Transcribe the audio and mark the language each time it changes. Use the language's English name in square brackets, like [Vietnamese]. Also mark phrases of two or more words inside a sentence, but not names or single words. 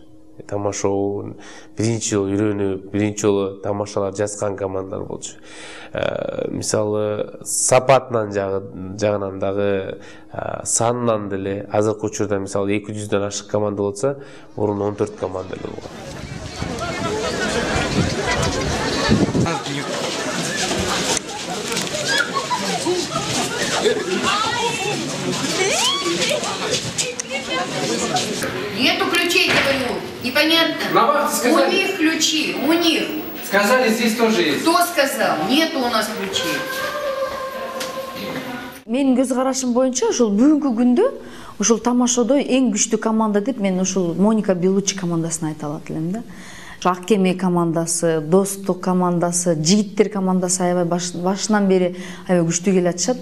[Kyrgyz] Тамашоо биринчи жолу үйрөнүп, биринчи жолу тамашалар жазган командалар болчу. Мисалы сапатынан жагынан дагы, санынан деле азыркы учурда мисалы 200дөн ашык команда болсо, мурун 14 команда эле болгон. [Russian] Нету ключей, говорю. Непонятно. На вахте сказали. У них ключи, у них. Сказали, здесь тоже есть. Кто сказал? Нету у нас ключей. [Kyrgyz] Менин көз карашым боюнча ушул бүгүнкү күндө ушул тамашодо эң күчтүү команда деп мен ушул Моника Белуччи командасын айта алат элем да. Ак Кеме командасы, Достук командасы, жигиттер командасы аябай башынан бери аябай күчтүү келе атышат.